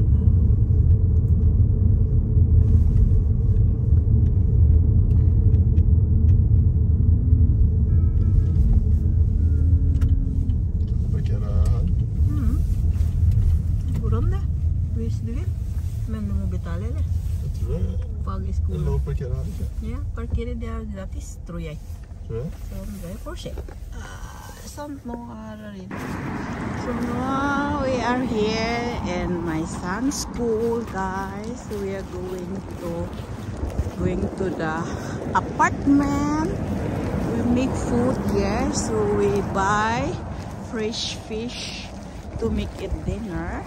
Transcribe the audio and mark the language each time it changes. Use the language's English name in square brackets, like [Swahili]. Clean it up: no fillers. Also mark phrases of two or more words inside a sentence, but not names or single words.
[Norwegian] Hvis du vil, men du må betale det. Jeg tror det. Fagskole. Det er lov å parkere her, ikke? Ja, parkere det er gratis, tror jeg. Tror jeg? Så det er for seg. Sånn, nå er det. [English] So now we are here in my son's school, guys. So we are going to the apartment. We make food here, so we buy fresh fish to make it dinner.